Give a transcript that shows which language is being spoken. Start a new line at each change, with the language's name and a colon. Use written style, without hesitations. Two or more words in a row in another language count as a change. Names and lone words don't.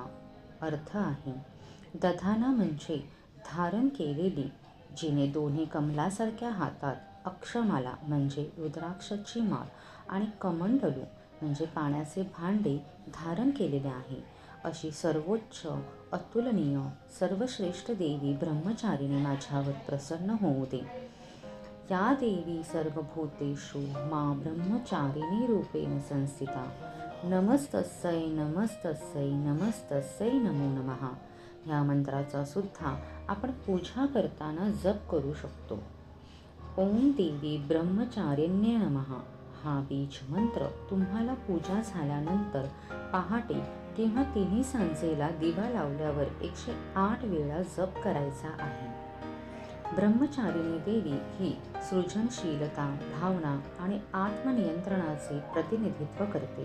Marathi: अर्थ आहे दधाना म्हणजे धारण केलेली, जिने दोन्ही कमलासारख्या हातात अक्षमाला म्हणजे रुद्राक्षाची माळ आणि कमंडलू म्हणजे पाण्याचे भांडे धारण केलेले आहे, अशी सर्वोच्च, अतुलनीय, सर्वश्रेष्ठ देवी ब्रह्मचारिणी माझ्यावर प्रसन्न होऊ दे.
Sanskrit: या देवी सर्वभूतेषु मा ब्रह्मचारिणी रूपेण संस्थिता. नमस्तस्यै नमस्तस्यै नमस्तस्यै नमो नमः.
Marathi: ह्या मंत्राचा सुद्धा आपण पूजा करताना जप करू शकतो.
Sanskrit: ओम देवी ब्रह्मचारिण्ये नमः
Marathi: हा बीज मंत्र तुम्हाला पूजा झाल्यानंतर पहाटे किंवा तिन्ही सांजेला दिवा लावल्यावर 108 वेळा जप करायचा आहे. ब्रह्मचारिणी देवी ही सृजनशीलता, भावना आणि आत्मनियंत्रणाचे प्रतिनिधित्व करते.